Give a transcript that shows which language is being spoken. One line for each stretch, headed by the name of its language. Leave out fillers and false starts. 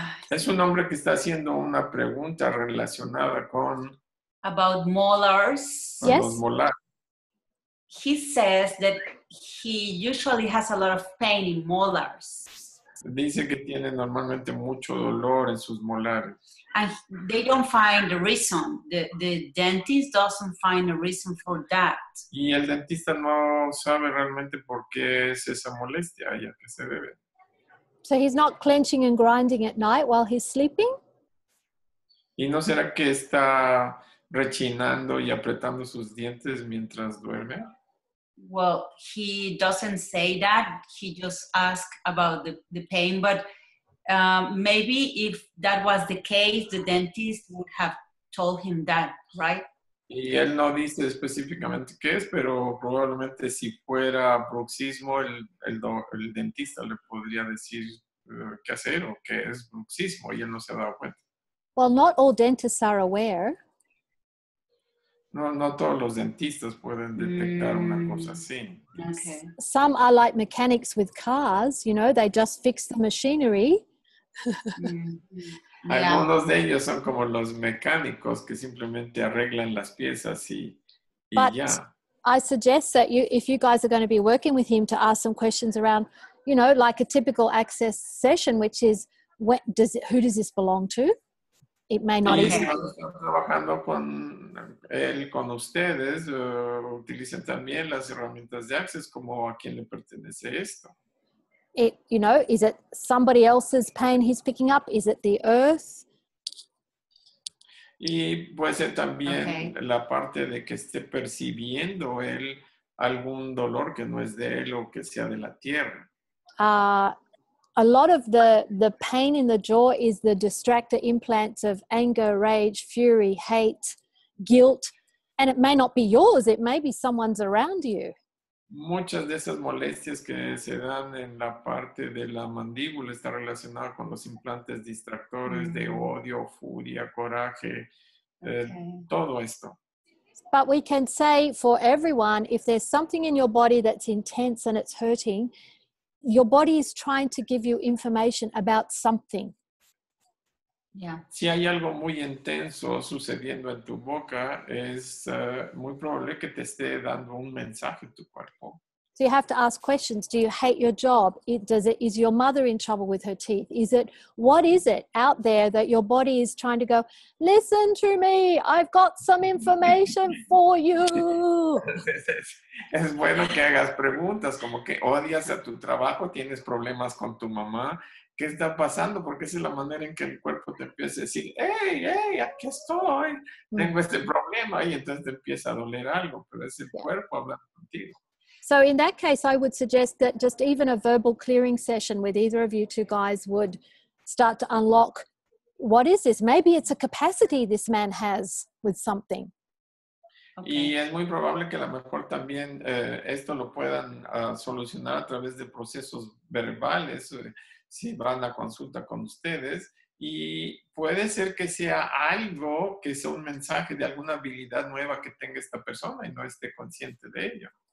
Spanish: es un hombre que está haciendo una pregunta relacionada con
English: about molars. Yes.
Spanish: Los molares.
English: He says that he usually has a lot of pain in molars.
Spanish: Dice que tiene normalmente mucho dolor en sus molares.
English: And they don't find a reason. The dentist doesn't find a reason for that.
Spanish: Y el dentista no sabe realmente por qué es esa molestia y a qué se debe.
English: So he's not clenching and grinding at night while he's sleeping?
Spanish: ¿Y no será que está rechinando y apretando sus dientes mientras duerme?
English: Well, he doesn't say that. He just asked about the pain. But maybe if that was the case, the dentist would have told him that, right?
Spanish: Y él no dice específicamente qué es, pero probablemente si fuera bruxismo, el dentista le podría decir qué hacer o qué es bruxismo y él no se ha dado cuenta.
English: Well, not all dentists are aware.
Spanish: No todos los dentistas pueden detectar una cosa así.
English: Okay. Some are like mechanics with cars, you know, they just fix the machinery.
Spanish: Algunos de ellos son como los mecánicos que simplemente arreglan las piezas y
English: But
Spanish: ya.
English: I suggest that if you guys are going to be working with him, to ask some questions around, you know, like a typical access session, which is, who does this belong to? It may not
Spanish: Y
English: even...
Spanish: si cuando están trabajando con ustedes, utilicen también las herramientas de Access como a quién le pertenece esto.
English: You know, is it somebody else's pain he's picking up? Is it the earth?
Spanish: Y puede ser también la parte de que esté percibiendo él algún dolor que no es de él o que sea de la tierra.
English: A lot of the pain in the jaw is the distractor implants of anger, rage, fury, hate, guilt, and it may not be yours, it may be someone's around you.
Spanish: Muchas de esas molestias que se dan en la parte de la mandíbula están relacionadas con los implantes distractores de odio, furia, coraje, todo esto.
English: But we can say for everyone, if there's something in your body that's intense and it's hurting, your body is trying to give you information about something. Yeah.
Spanish: Si hay algo muy intenso sucediendo en tu boca, es muy probable que te esté dando un mensaje tu cuerpo.
English: So you have to ask questions. Do you hate your job? Is your mother in trouble with her teeth? What is it out there that your body is trying to go, listen to me, I've got some information for you?
Spanish: Es bueno que hagas preguntas como que odias a tu trabajo, tienes problemas con tu mamá. ¿Qué está pasando? Porque esa es la manera en que el cuerpo te empieza a decir, hey, aquí estoy, tengo este problema, y entonces te empieza a doler algo, pero es el cuerpo hablando contigo.
English: So in that case, I would suggest that just even a verbal clearing session with either of you two guys would start to unlock, what is this? Maybe it's a capacity this man has with something.
Spanish: Y es muy probable que a lo mejor también esto lo puedan solucionar a través de procesos verbales, si van a consulta con ustedes, y puede ser que sea algo, que sea un mensaje de alguna habilidad nueva que tenga esta persona y no esté consciente de ello.